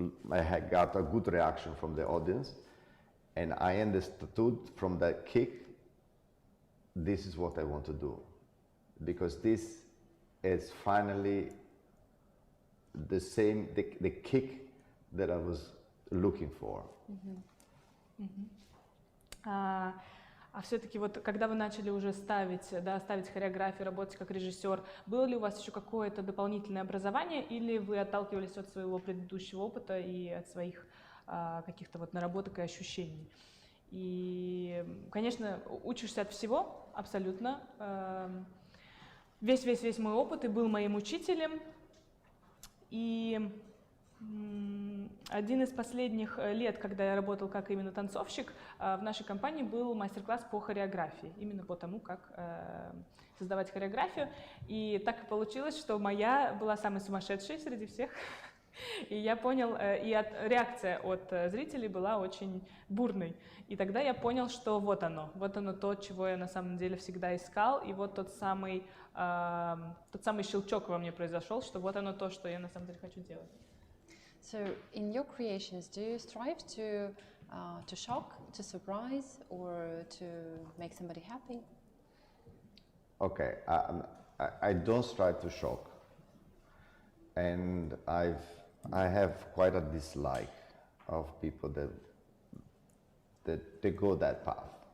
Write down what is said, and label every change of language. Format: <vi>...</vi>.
<en>I had got a good reaction from the audience, and I understood from that kick, this is what I want to do, because this is finally the same, the kick that I was looking for.</en> <ru>А все-таки вот когда вы начали уже ставить хореографию, работать как режиссер, было ли у вас еще какое-то дополнительное образование, или вы отталкивались от своего предыдущего опыта и от своих каких-то вот наработок и ощущений? И, конечно, учишься от всего, абсолютно. Весь мой опыт и был моим учителем. И один из последних лет, когда я работал как именно танцовщик, в нашей компании был мастер-класс по хореографии, именно по тому, как создавать хореографию. И так и получилось, что моя была самой сумасшедшей среди всех. И я понял, реакция от зрителей была очень бурной. И тогда я понял, что вот оно то, чего я на самом деле всегда искал, и вот тот самый щелчок во мне произошел, что вот оно то, что я на самом деле хочу делать.</ru> <en>So, in your creations, do you strive to shock, to surprise, or to make somebody happy? Okay, I don't strive to shock, and I have quite a dislike of people that they go that path.</en>